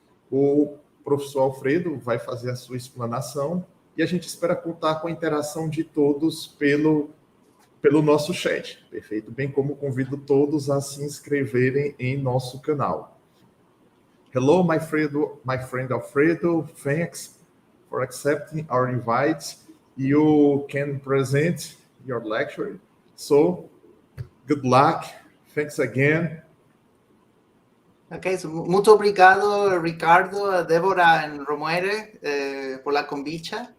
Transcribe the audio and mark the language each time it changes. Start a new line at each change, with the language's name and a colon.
Portuguese: O professor Alfredo vai fazer a sua explanação e a gente espera contar com a interação de todos pelo nosso chat, perfeito? Bem como convido todos a se inscreverem em nosso canal.
English: Hello, my friend Alfredo. Thanks for accepting our invite. You can present your lecture. So, good luck. Thanks again.
Portuguese: Ok, so, muito obrigado, Ricardo, Débora e Romuere, por la convite.